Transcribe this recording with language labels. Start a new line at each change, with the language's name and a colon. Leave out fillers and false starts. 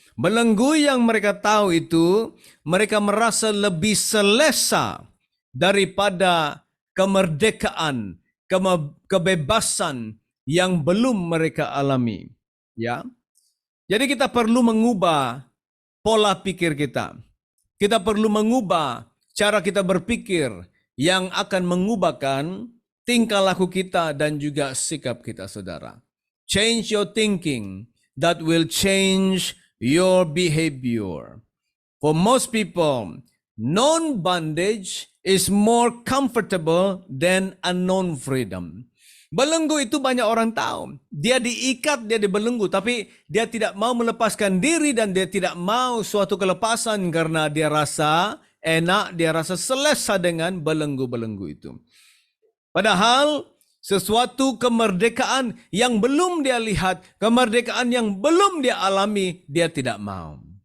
Indonesian: Belenggu yang mereka tahu itu, mereka merasa lebih selesa daripada kemerdekaan, kebebasan yang belum mereka alami. Ya, jadi kita perlu mengubah pola pikir kita. Kita perlu mengubah cara kita berpikir yang akan mengubahkan tingkah laku kita dan juga sikap kita, saudara.
English: Change your thinking, that will change your behavior. For most people, known bondage is more comfortable than unknown freedom.
Indonesian: Belenggu itu banyak orang tahu. Dia diikat, dia dibelenggu, tapi dia tidak mau melepaskan diri dan dia tidak mau suatu kelepasan karena dia rasa enak, dia rasa selesa dengan belenggu-belenggu itu. Padahal Sesuatu kemerdekaan yang belum dia lihat, kemerdekaan yang belum dia alami, dia tidak mau.